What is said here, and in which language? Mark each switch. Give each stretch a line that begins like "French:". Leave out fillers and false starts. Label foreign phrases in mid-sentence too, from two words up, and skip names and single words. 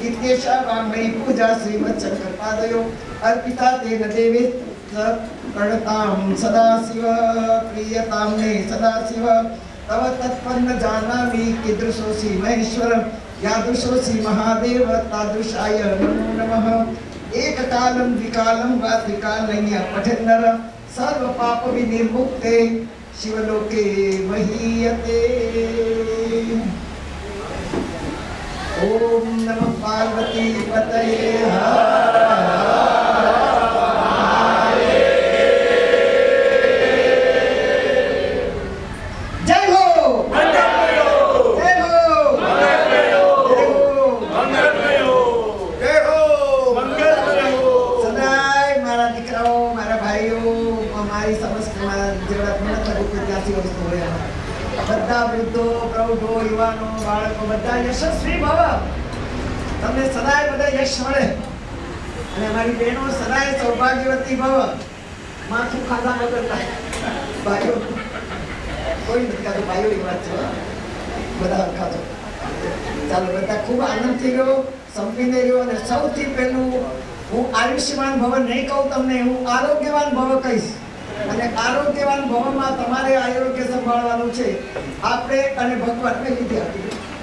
Sanskrit: केशा वामयी पूजा श्रीमच्चक्र पादयो अर्पिता तेन देवे प्रणतां सदा शिव प्रियतां मे सदा शिव तव तत्पन्न जानामि कीदृशोऽसि महेश्वर यादृशोऽसि महादेव तादृशाय नमो नमः एककालं द्विकालं वा त्रिकालय्य पठन्नर सर्व पाप विनिर्मुक्ते शिवलोके महीयते। ओम नमः पार्वती पतये हर
Gujarati: જય હો જય હો સદાય મારા દીકરાઓ મારા ભાઈઓ અમારી સમસ્તમાં જેવડા ઘણા વિદ્યાર્થીઓ હોય બધા વૃદ્ધો પ્રૌઢો યુવાનો બાળકો બધા
Sanskrit: યશસ્વી ભવ
Gujarati: તમને સદાય બધા યશ મળે અને અમારી બહેનો સદાય
Sanskrit: સૌભાગ્યવતી ભવ
Gujarati: માથું ખાધા વગર થાય ભાઈઓ કોઈ નથી ખાતું ભાઈઓ એ વાત છે બધા ખાધો ચાલો બધા ખૂબ આનંદથી રહ્યો સંપીને રહ્યો અને સૌથી પહેલું હું
Sanskrit: આયુષ્યમાન ભવ
Gujarati: નહીં કહું તમને હું
Sanskrit: આરોગ્યવાન ભવ
Gujarati: કહીશ અને આરોગ્યવાન ભવમાં તમારે આરોગ્ય સંભાળવાનું છે આપણે અને ભગવાનને લીધે આપી